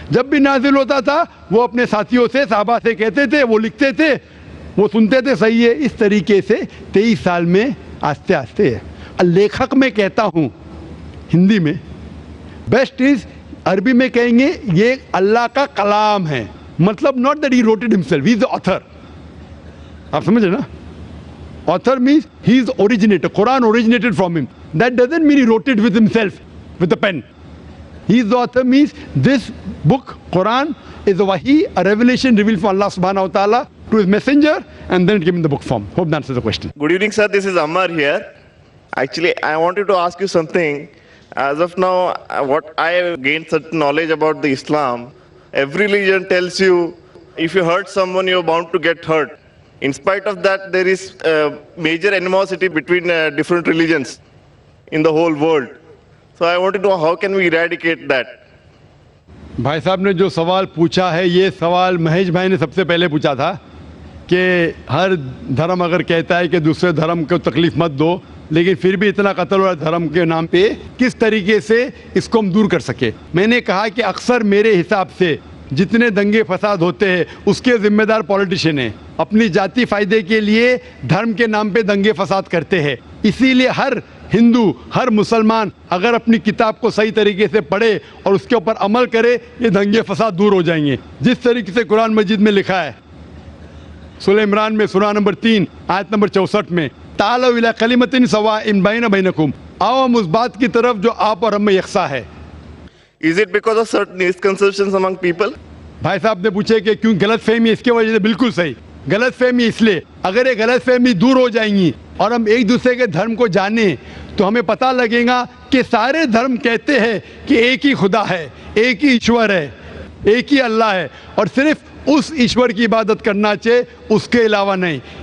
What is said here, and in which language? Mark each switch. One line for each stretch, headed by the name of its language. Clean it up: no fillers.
Urdu: جب بھی نازل ہوتا تھا وہ اپنے ساتھیوں سے, صحابہ سے کہتے تھے, وہ لکھتے تھے, وہ سنتے تھے, صحیح ہے. اس طریقے سے 23 سال میں آہستہ آہستہ. لیکھک میں کہتا ہوں ہندی میں, بیسٹ از, عربی میں کہیں گے یہ اللہ کا کلام ہے, مطلب
English: not that he wrote it himself, he is the author.
Urdu: آپ سمجھے نا؟
English: Author means he is the originator. Quran originated from him. That doesn't mean he wrote it with himself, with a pen. He is the author means this book, Quran, is a wahi, a revelation revealed from Allah subhanahu wa ta'ala to his messenger, and then it came in the book form. Hope that answers the question. Good evening, sir. This is Ammar here. Actually, I wanted to ask you something. As of now, what I have gained certain knowledge about the Islam, every religion tells you if you hurt someone, you're bound to get hurt. In spite of that, there is major animosity between different religions in the whole world. So I wanted to know how can we eradicate that?
Urdu: بھائی صاحب نے جو سوال پوچھا ہے, یہ سوال مہیش بھائی نے سب سے پہلے پوچھا تھا کہ ہر دھرم اگر کہتا ہے کہ دوسرے دھرم کو تکلیف مت دو, لیکن پھر بھی اتنا قتل ہوا دھرم کے نام پہ, کس طریقے سے اس کو ہم دور کر سکے. میں نے کہا کہ اکثر میرے حساب سے جتنے دنگے فساد ہوتے ہیں اس کے ذمہ دار پولیٹیشین ہیں, اپنی ذاتی فائدے کے لیے دھرم کے نام پہ دنگے فساد کرتے ہیں. اسی لیے ہر ہندو, ہر مسلمان اگر اپنی کتاب کو صحیح طریقے سے پڑھے اور اس کے اوپر عمل کرے, یہ دنگے فساد دور ہو جائیں گے. جس طریقے سے قرآن مجید میں لکھا ہے سورہ عمران میں سورہ نمبر 3 آیت نمبر 64 میں,
Arabic: تعالوا الی کلمۃ سواء بین بینکم,
Urdu: آؤ ہم اس بات کی طرف جو آپ اور ہم میں یکساں ہے.
English: Is it because of certain misconceptions among people?
Urdu: بھائی صاحب نے پوچھے کہ کیوں غلط فہمی, اس کی وجہ سے بالکل صحیح. غلط فہمی اس لیے, اگر یہ غلط فہمی دور ہو جائیں گی اور ہم ایک دوسرے کے دھرم کو جانیں تو ہمیں پتہ لگے گا کہ سارے دھرم کہتے ہیں کہ ایک ہی خدا ہے, ایک ہی ایشور ہے, ایک ہی اللہ ہے, اور صرف اس ایشور کی عبادت کرنا چاہیے, اس کے علاوہ نہیں.